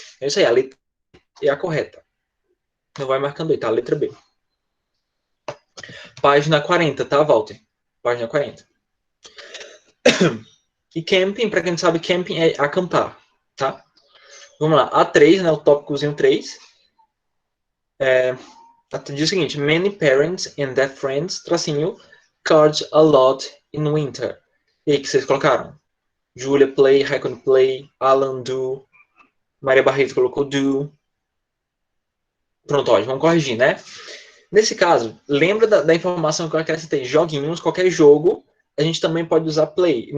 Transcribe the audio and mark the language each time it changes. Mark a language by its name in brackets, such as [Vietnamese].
[Portuguese] É isso aí, a letra é a correta. Não vai marcando aí, tá? A letra B. Página 40, tá, Walter? Página 40. E camping, para quem não sabe, camping é acampar, tá? Vamos lá, A3, né, o tópicozinho 3. Diz o seguinte: [English] Many parents and their friends, [Portuguese] tracinho, [English] cards a lot in winter. [Portuguese] E aí, que vocês colocaram? Julia play, Raikkonen play, Alan do, Maria Barreto colocou do. Pronto, ó, vamos corrigir, né? Nesse caso, lembra da informação que eu acrescentei? Joguinhos, qualquer jogo, a gente também pode usar play.